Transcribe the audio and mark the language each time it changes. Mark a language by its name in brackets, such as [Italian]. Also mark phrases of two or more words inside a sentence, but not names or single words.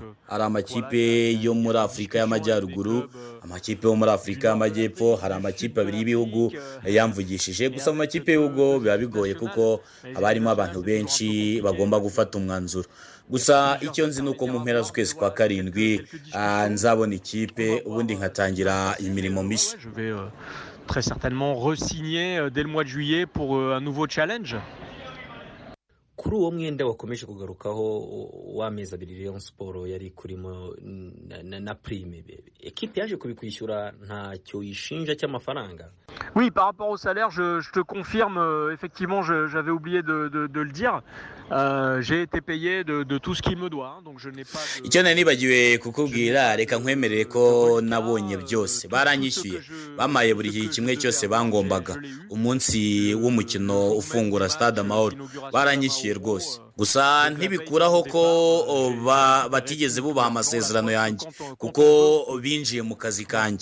[Kinyarwanda] Hari amakipe yo muri Afurika y'Amajyaruguru, amakipe yo muri Afurika y'Amajyepfo, hari amakipe abiri y'ibihugu yamvugishije. Gusa mu makipe y'ibihugu biba bigoye kuko haba harimo abantu benshi bagomba gufata umwanzuro. Gusa icyo nzi nuko mu mpera z'ukwezi kwa karindwi nzabona ikipe, ubundi nkatangira imirimo mishya. [French] Je vais très certainement re-signer dès le mois de juillet pour un nouveau challenge. [Kinyarwanda] Kuri uwo mwenda wakomeje kugarukaho w'amezi abiri Rayon Sport yari kurimo na prime, ekipe yaje kubikwishyura ntacyo yishinja cy'amafaranga? [French] Oui, par rapport au salaire, je te confirme, effectivement, j'avais oublié de le dire. J'ai été payé de tout ce qu'il me doit, donc je n'ai pas de... [Kinyarwanda] Icyo nari nibagiwe kukubwira, reka nkwemerere ko nabonye byose. Baranyishyuye, bamaye buri kimwe cyose bangombaga. Umunsi w'umukino ufungura Stade Amahoro baranyishyuye rwose. Gusa ntibikuraho ko batigeze bubaha amasezerano yanjye, kuko binjiye mu kazi kanjye.